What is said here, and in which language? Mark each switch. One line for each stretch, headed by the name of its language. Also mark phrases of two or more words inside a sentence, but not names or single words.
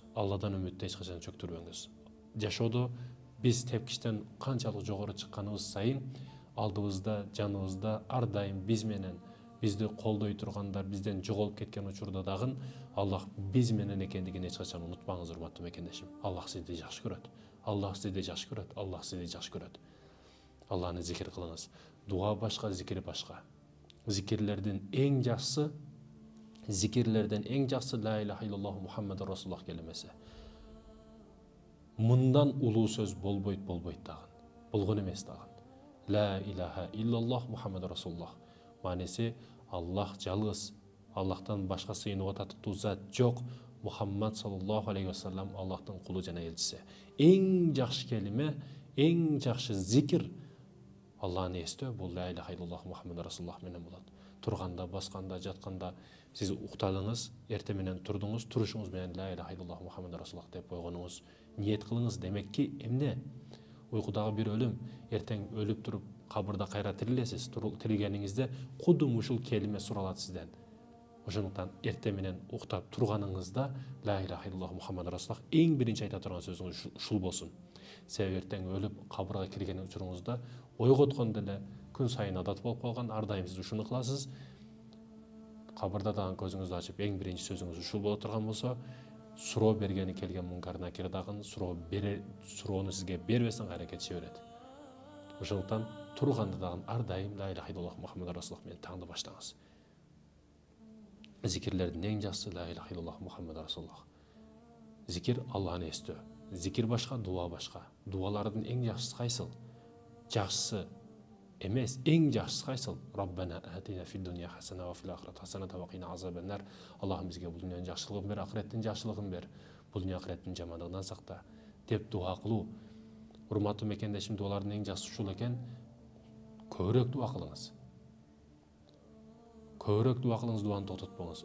Kyrgyz: Алладан үмүттү эч качан чөктүрбөңүз. Жашоодо биз тепкичтен канчалык жогору чыкканыбыз сайын, алдыбызда, жаныбызда ар дайым биз менен бизди колдой тургандар бизден жоголуп кеткен учурда дагы Аллах биз менен экендигин эч качан унутпаңыз, урматтуу мекендешим. Аллах сизди жакшы көрөт. Аллах сизди жакшы көрөт. Аллах сизди жакшы көрөт. Алланы зикир кылыңыз. Дуа башка, зикир башка. Зикирлердин эң жакшысы, зикирлерден эң жакшысы
Arabic: لا إله إلا الله محمد رسول الله
Kyrgyz: келемеси. Мындан улуу сөз болбойт дагы. Болгон эмес дагы.
Arabic: لا إله إلا الله محمد رسول الله.
Kyrgyz: Манеси Аллах жалгыз, Аллахтан башка сыйынууга татыктуу зат жок. Мухаммад
Arabic: صلى الله عليه وسلم
Kyrgyz: Аллахтын кулу жана элчиси. Эң жакшы келиме, эң жакшы зикир Алланы эстөө, бул
Arabic: لا إله إلا الله محمد رسول الله
Kyrgyz: менен болот. Турганда, басканда, жатканда сиз уктадыңыз, эрте менен турдуңуз, турушуңуз менен
Arabic: لا إله إلا الله محمد رسول الله
Kyrgyz: деп койгонуңуз, ниет кылыңыз. Демекки эмне? Уйкудагы бир өлүм, эртең өлүп туруп кабырда кайра тирилесиз. Тирилгениңизде кудум ушул келиме суралат сизден. Ошондуктан эрте менен уктап турганыңызда
Arabic: لا إله إلا الله محمد رسول الله
Kyrgyz: эң биринчи айта турган сөзүңүз ушул болсун. Себеби эртең өлүп кабырга кирген учуруңузда ойготкондо эле күн сайын адат болуп калган, ар дайым сиз ушуну кыласыз. Кабырда дагы көзүңүздү ачып эң биринчи сөзүңүз ушул боло турган болсо, суроо бергени келген мункар накир дагы суроону сизге бербестен кайра кетише берет. Ошондуктан турганда дагы ар дайым
Arabic: لا إله إلا الله محمد رسول الله
Kyrgyz: менен таңды баштаңыз. Зикирлердин эң жакшысы
Arabic: لا إله إلا الله محمد رسول الله.
Kyrgyz: Зикир Алланы эстөө. Зикир башка, дуа башка. Дуалардын эң жакшысы кайсыл? Жакшысы эмес, эң жакшысы кайсыл?
Arabic: ربنا آتنا في الدنيا حسنة وفي الآخرة حسنة وقنا عذاب النار.
Kyrgyz: Аллахым бизге бул дүйнөнүн жакшылыгын бер, акыреттин жакшылыгын бер. Бул дүйнө акыреттин жамандыгынан сакта деп дуа кылуу. Урматтуу мекендешим, дуалардын эң жакшысы ушул экен. Көбүрөөк дуа кылыңыз. Көбүрөөк дуа кылыңыз, дуаны токтотпоңуз.